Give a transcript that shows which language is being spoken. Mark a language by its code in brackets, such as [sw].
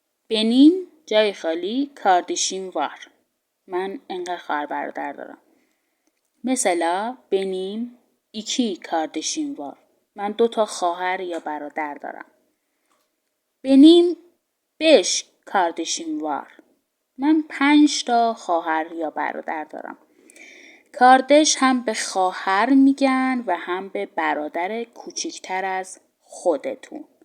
[tr] Benim [fa] جای خالی [tr] kardeşim var. [fa] من انقدر خواهر برادر دارم. [tr] مثلا benim 2 kardeşim var. [fa] من 2 تا خواهر یا برادر دارم. [tr] Benim 5 kardeşim var. [fa] من 5 تا خواهر یا برادر دارم. کاردش هم به خواهر میگن و هم به برادر کوچیکتر از خودتون.